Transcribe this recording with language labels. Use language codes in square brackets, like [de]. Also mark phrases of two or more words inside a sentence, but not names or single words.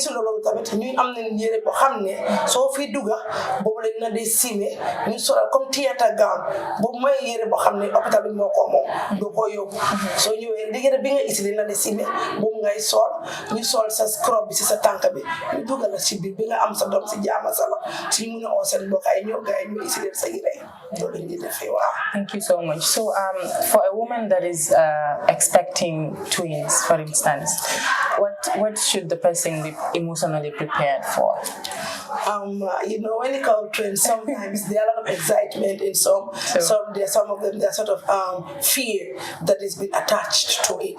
[wo] loolu tamit ñu am nañ yére boo xam ne soo fi dugga boobu lañ na dee simé ñu solal comme [en] theatre gown [wo] boobu mooy yére boo xam ne hôpital bi moo ko moom doo ko yóbbu soo ñëwee li yére bi nga isi lañ na dee simé boobu ngay sol ñu sol sa scrub bi si sa tànk bi ñu dugga la si biir bi nga am sa doom si jaama sala si ñu mun a oo seen mbokk ay ñëw gars yi ñu isi leen sa yére loolu lañ di defee waaw. [en] Thank you so much. So for a woman that is expecting twins, for instance, what should the person be emotionally prepared for? When you call twins, sometimes there are a lot of excitement in some of them there's sort of fear that is been attached to it.